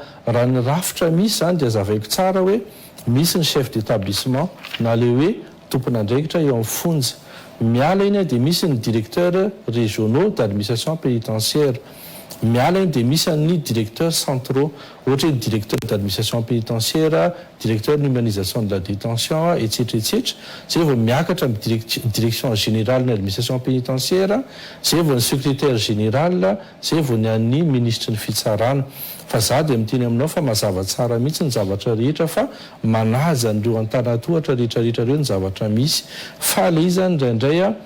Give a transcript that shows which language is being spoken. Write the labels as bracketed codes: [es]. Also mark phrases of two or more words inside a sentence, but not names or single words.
[mg] raha ny rafitra misy zany dia zavaiko tsara hoe misy ny [fr] chef d'établissement [mg] na le hoe tompona andraikitra eo amin'ny fonja miala iny dia misy ny [fr] directeur régionaux d'administration pénitentiaire [mg] miala iny dia misy ny [fr] directeurs centraux [mg] ohatra hoe [fr] directeur d'administration pénitentiaire directeur d'humanisation de la détention etc etc [mg] zay vao miakatra amin'ny [fr] direction générale [mg] ny [fr] administration pénitentiaire [mg] zay vao ny [fr] secrétaire général [mg] zay vao ny an'ny ministre ny fitsarana fa za dia miteny aminao fa mazava tsara mihitsy ny zavatra rehetra fa manaja n'ireo antanatohatra rehetrarehetra ireo ny zavatra misy fa le izy zany indraindray